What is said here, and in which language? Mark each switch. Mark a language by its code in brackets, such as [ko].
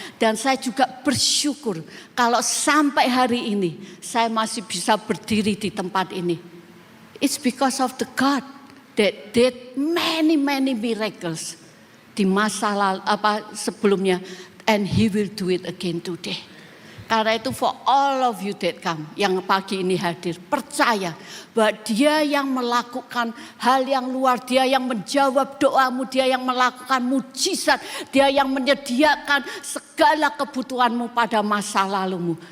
[id] Dan saya juga bersyukur kalau sampai hari ini saya masih bisa berdiri di tempat ini. [en] It's because of the God that did many miracles [id] di masa lalu, sebelumnya, [en] and He will do it again today. [id] Karena itu [en] for all of you that come, [id] yang pagi ini hadir, percaya bahwa Dia yang melakukan hal yang luar, Dia yang menjawab doamu, Dia yang melakukan mujizat, Dia yang menyediakan segala kebutuhanmu pada masa lalumu.